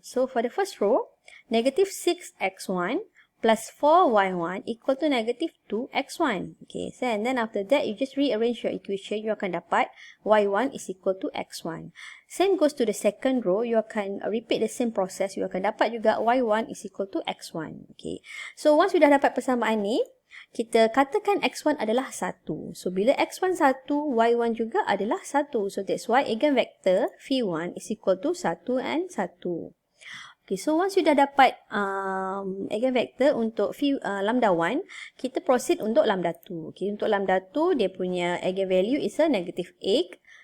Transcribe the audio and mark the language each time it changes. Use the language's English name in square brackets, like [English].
[English] So, for the first row, negative 6X1 plus 4y1 equal to negative 2x1. Okay, so and then after that, you just rearrange your equation. You [Malay] akan dapat [English] y1 is equal to x1. Same goes to the second row. You [Malay] akan [English] repeat the same process. You [Malay] akan dapat juga [English] y1 is equal to x1. Okay, so once you [Malay] dah dapat persamaan ni, kita katakan x1 adalah 1. So, bila x1 1, y1 juga adalah 1. [English] So, that's why eigenvector v1 is equal to 1 and 1. Okay, so once you [Malay] dah dapat eigenvector untuk lambda 1, kita proceed untuk lambda 2. [English] Okay, [Malay] untuk [English] lambda 2, [Malay] dia punya [English] eigenvalue is a negative 8.